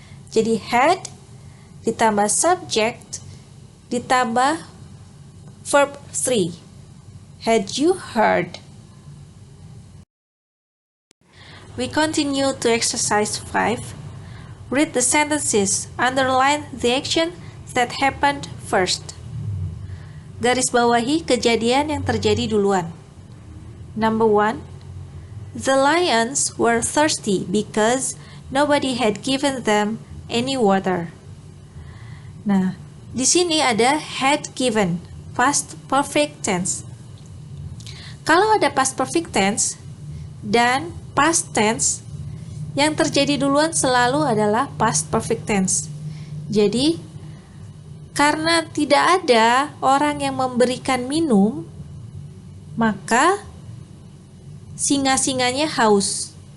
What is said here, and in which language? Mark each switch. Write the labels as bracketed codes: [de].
[id] Jadi had ditambah subject ditambah verb 3. [en] Had you heard? We continue to exercise 5. Read the sentences. Underline the action that happened first. [id] Garis bawahi kejadian yang terjadi duluan. [en] Number 1. The lions were thirsty because nobody had given them any water. [id] Nah, di sini ada had given, past perfect tense. Kalau ada past perfect tense dan past tense, yang terjadi duluan selalu adalah past perfect tense. Jadi, karena tidak ada orang yang memberikan minum, maka singa-singanya haus.